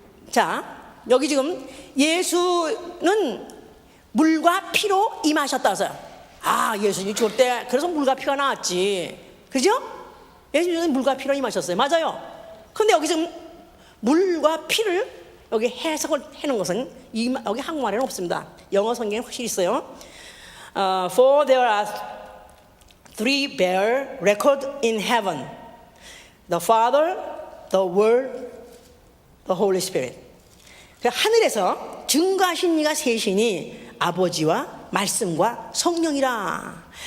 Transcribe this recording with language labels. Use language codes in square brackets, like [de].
[ko] 자, 여기 지금 예수는 물과 피로 임하셨다 해서요. 예수님이 죽을 때 그래서 물과 피가 나왔지, 그죠? 예수님은 물과 피로 임하셨어요. 맞아요. 근데 여기 지금 물과 피를 여기 해석을 해놓은 것은 여기 한국말에는 없습니다. 영어 성경에 확실히 있어요. [en] For there are three bear record in heaven: the Father, the Word, the Holy Spirit. [ko] 하늘에서 증거하신 이가 셋이니 아버지와 말씀과 성령이라.